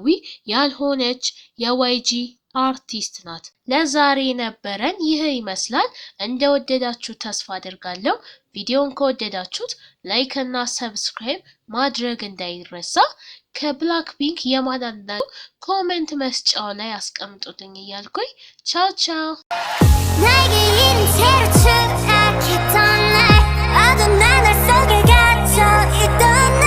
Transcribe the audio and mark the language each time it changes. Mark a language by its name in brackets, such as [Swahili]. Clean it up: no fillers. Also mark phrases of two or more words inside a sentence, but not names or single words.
[Amharic] ያልሆነች የዋይጂ አርቲስት ናት። ለዛሬ ነበረን ይህ ይመስላል። እንደወደዳችሁ ተስፋ አደርጋለሁ። ቪዲዮን ከወደዳችሁት ላይክ እና ሰብስክራይብ ማድረግ እንዳይረሳ። ከብላክ ፒንክ የማዳንዳ ኮሜንት መስጫው ላይ አስቀምጡልኝ እያልኩኝ ቻው ቻው። [Korean] 나에게 이른 채로 추락했던 날 어둠 하늘 속에 갇혀 있던